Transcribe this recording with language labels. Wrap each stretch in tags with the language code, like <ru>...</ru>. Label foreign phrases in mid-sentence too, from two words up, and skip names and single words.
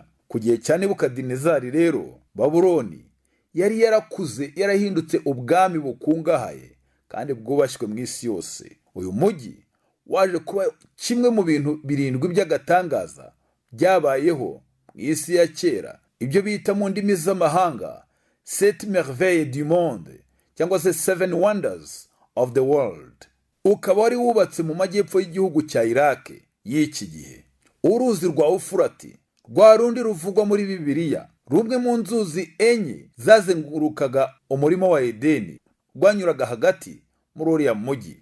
<rw>Ku gihe cya Nebukadinezari rero, Babuloni yari yarakuze, yarahindutse ubwami bukungahaye kandi bwubashywe mu isi yose. Uyu mujyi waje kuba kimwe mu bintu birindwi by'agatangaza byabayeho mu isi ya kera, ibyo bita mu ndimi z'amahanga</rw> <fr>Sept merveilles du monde</fr> <rw>cyangwa se</rw> <en>Seven wonders of the world.</en> <rw>Ukaba wari wubatse mu majyepfo y'igihugu cya Iraq y'iki gihe. Uruzi rwa Ufurati, rwa rundi ruvugwa muri Bibiliya, rumwe mu nzuzi enye zazengurukaga umurima wa Edeni, rwanyuraga hagati muri uriya mujyi.</rw>